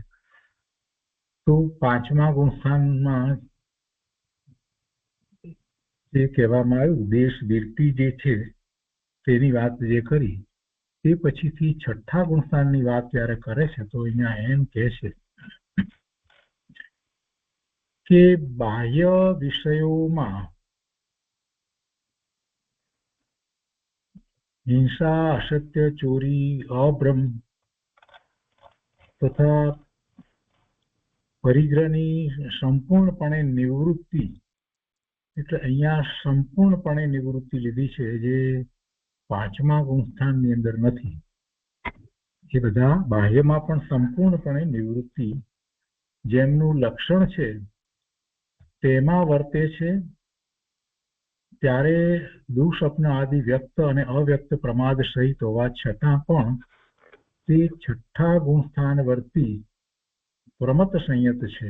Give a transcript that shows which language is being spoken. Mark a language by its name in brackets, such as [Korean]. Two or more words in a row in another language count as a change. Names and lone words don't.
[Gujarati] તો 5મા ગુણસ્થાનમાં જે કહેવામાં આવ્યું દેશ દીર્તિ જે છે તેની વાત જે કરી તે પછીથી 6ઠ્ઠા ગુણસ્થાનની વાત જ્યારે કરે છે તો અહીંયા એમ કહે છે કે બાહ્ય વિષયોમાં હિંસા અસત્ય ચોરી અબ્રહ્મ તથા પરિગ્રહની સંપૂર્ણપણે નિવૃત્તિ એટલે અહીંયા સંપૂર્ણપણે નિવૃત્તિ લીધી છે જે 5મા ગુણસ્થાનની અંદર નથી. એ બધા બાહ્યમાં પણ સંપૂર્ણપણે નિવૃત્તિ જેમનું લક્ષણ છે તેમાં વર્તે છે ત્યારે દુઃસ્વપ્ન આદિ વ્યક્ત અને અવ્યક્ત પ્રમાદ સહિત હોવા છતાં પણ તે 6ઠ્ઠા ગુણસ્થાન વર્તી પ્રમત સંયત છે.